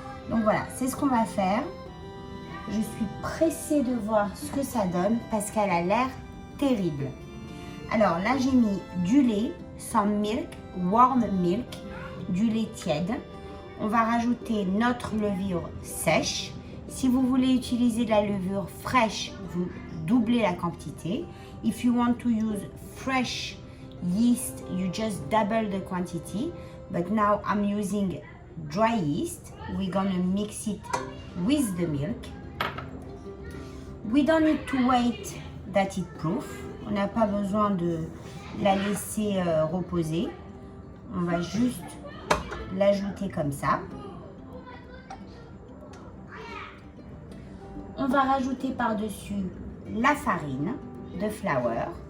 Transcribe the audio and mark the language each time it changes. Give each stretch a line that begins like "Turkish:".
French: Donc voilà, c'est ce qu'on va faire. Je suis pressée de voir ce que ça donne parce qu'elle a l'air terrible. Alors là, j'ai mis du lait sans
English: milk, warm milk,
French: du lait tiède. On va rajouter notre levure sèche. Si vous voulez utiliser de la levure fraîche, vous doublez la quantité.
English: If you want to use fresh yeast, you just double the quantity. But now I'm using dry yeast. We're gonna mix it with the milk. We don't need to wait that it proof.
French: On n'a pas besoin de la laisser reposer. On va juste l'ajouter comme ça. On va rajouter par-dessus la farine de
English: flour.